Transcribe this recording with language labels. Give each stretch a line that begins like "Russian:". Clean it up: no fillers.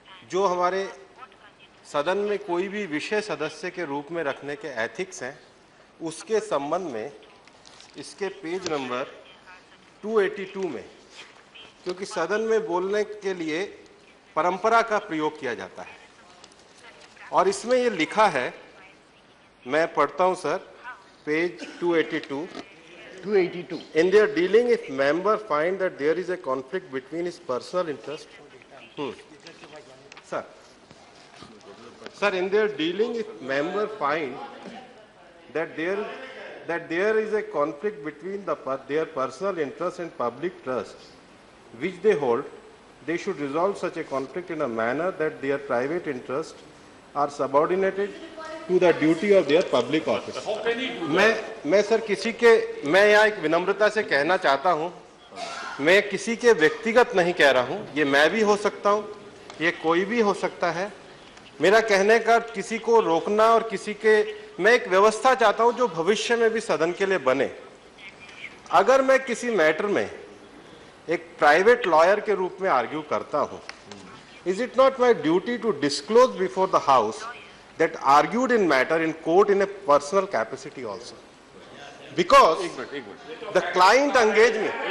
Hindi: जो हमारे सदन में कोई भी विषय सदस्य के रूप में रखने के एथिक्स हैं, उसके संबंध में इसके पेज नंबर 282 में, क्योंकि सदन में बोलने के लिए परंपरा का प्रयोग किया जाता है और इसमें ये लिखा है, मैं पढ़ता हूं sir, page 282.
English: In their dealing, if member find that there is a conflict between his personal interest, Sir, in their dealing, if member find that there is a conflict between their personal interest and public trust, which they hold, they should resolve such a conflict in a manner that their private interests are subordinated to the duty of their public office.
Hindi: मैं sir मैं यहाँ एक विनम्रता से कहना चाहता हूँ, मैं किसी के व्यक्तिगत नहीं कह रहा हूँ, ये मैं भी हो सकता हूँ, ये कोई भी हो सकता है। मेरा कहने का किसी को रोकना और किसी के, मैं एक व्यवस्था चाहता हूँ जो भविष्य में भी सदन के लिए बने। अगर मैं किसी मैटर में एक प्राइवेट लॉयर के रूप में आर्ग्यू करता हूँ,
English: is it not my duty to disclose before the house that argued in matter in court in a personal capacity also? Because the client engaged me.